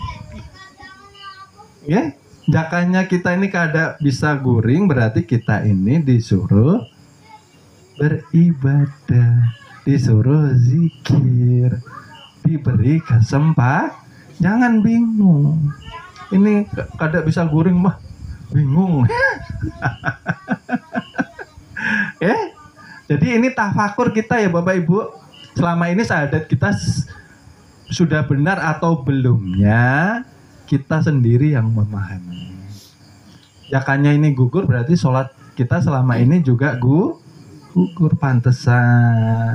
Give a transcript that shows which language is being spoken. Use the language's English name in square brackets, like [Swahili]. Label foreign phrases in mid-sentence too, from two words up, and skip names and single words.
[Banjar] Ya, jakanya kita ini kada bisa guring, berarti kita ini disuruh beribadah, disuruh zikir, diberi kesempatan. Jangan bingung. Ini kada bisa guring mah bingung. [Indonesian] Jadi ini tafakur kita ya Bapak Ibu. Selama ini syahadat kita sudah benar atau belumnya, kita sendiri yang memahami. [Banjar] Jakanya ini gugur, berarti sholat kita selama ini juga gugur pantesan.